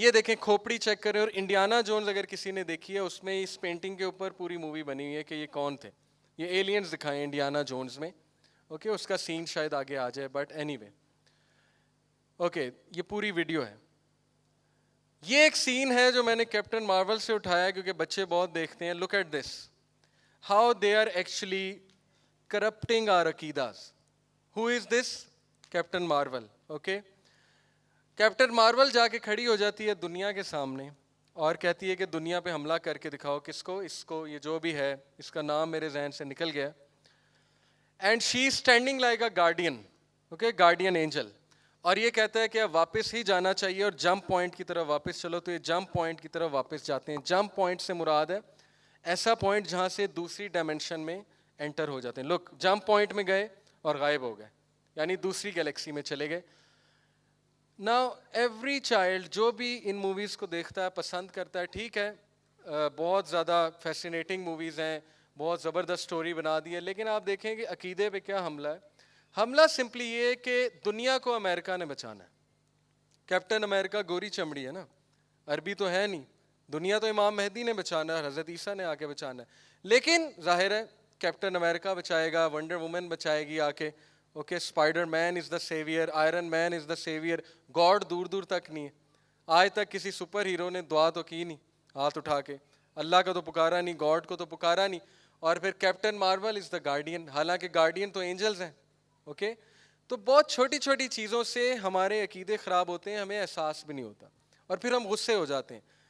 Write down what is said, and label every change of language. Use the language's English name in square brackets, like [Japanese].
[Urdu] یہ دیکھیں کھوپڑی چیک کریں. اور انڈیانا جونز اگر کسی نے دیکھی ہے، اس میں اس پینٹنگ کے اوپر پوری مووی بنی ہوئی ہے کہ یہ کون تھے. یہ ایلینز دکھائے انڈیانا جونز میں. اوکے اس کا سین شاید آگے آ جائے، [English] But anyway. [Urdu] اوکے یہ پوری ویڈیو ہے. یہ ایک سین ہے جو میں نے کیپٹن مارول سے اٹھایا کیونکہ بچے بہت دیکھتے ہیں. [English] Look at this, how they are actually corrupting our عقیداز. Who is this? Captain Marvel. [Urdu] Okay captain marvel جا کے کھڑی ہو جاتی ہے دنیا کے سامنے اور کہتی ہے کہ دنیا پہ حملہ کر کے دکھاؤ. کس کو؟ اس کو، یہ جو بھی ہے، اس کا نام میرے ذہن سے نکل گیا. [English] And she standing like a guardian. Okay guardian angel. [Urdu] اور یہ کہتا ہے کہ اب واپس ہی جانا چاہیے اور جمپ پوائنٹ کی طرف واپس چلو. تو یہ جمپ پوائنٹ کی طرف واپس جاتے ہیں. جمپ پوائنٹ سے مراد ہے ایسا پوائنٹ جہاں سے دوسری ڈائمینشن میں انٹر ہو جاتے ہیں. لک جمپ پوائنٹ میں گئے اور غائب ہو گئے، یعنی دوسری گیلیکسی میں چلے گئے. [English] Now every child [Urdu] جو بھی ان موویز کو دیکھتا ہے پسند کرتا ہے، ٹھیک ہے بہت زیادہ فیسینیٹنگ موویز ہیں، بہت زبردست سٹوری بنا دی ہے، لیکن آپ دیکھیں کہ عقیدے پہ کیا حملہ ہے. حملہ سمپلی یہ ہے کہ دنیا کو امریکہ نے بچانا ہے. کیپٹن امریکہ گوری چمڑی ہے نا، عربی تو ہے نہیں. دنیا تو امام مہدی نے بچانا ہے، حضرت عیسیٰ نے آ کے بچانا ہے. لیکن ظاہر ہے کیپٹن امریکہ بچائے گا، ونڈر وومن بچائے گی آ کے. [English] Okay Spider Man is the saviour, Iron Man is the saviour. [Urdu] گاڈ دور دور تک نہیں ہے. آج تک کسی سپر ہیرو نے دعا تو کی نہیں ہاتھ اٹھا کے، اللہ کا تو پکارا نہیں، گاڈ کو تو پکارا نہیں. اور پھر [English] Captain Marvel is the guardian, [Urdu] حالانکہ گارڈین تو اینجلز ہیں. اوکے تو بہت چھوٹی چھوٹی چیزوں سے ہمارے عقیدے خراب ہوتے ہیں، ہمیں احساس بھی نہیں ہوتا، اور پھر ہم غصے ہو جاتے ہیں.